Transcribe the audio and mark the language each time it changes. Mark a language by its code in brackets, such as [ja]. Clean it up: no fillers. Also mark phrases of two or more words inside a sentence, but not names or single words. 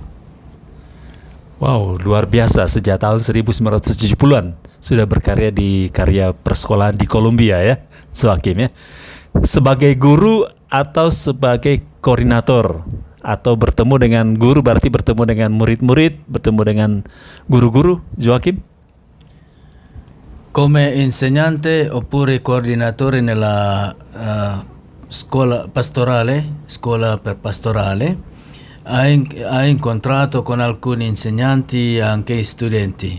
[id] Wow, luar biasa, sejak tahun 1970-an sudah berkarya di karya persekolahan di Kolombia ya, Joaquim ya. Sebagai guru atau sebagai koordinator atau bertemu dengan guru, berarti bertemu dengan murid-murid, bertemu dengan guru-guru, Joaquim? [it] Come insegnante oppure coordinatore nella scuola per pastorale, ha incontrato con alcuni insegnanti e anche studenti.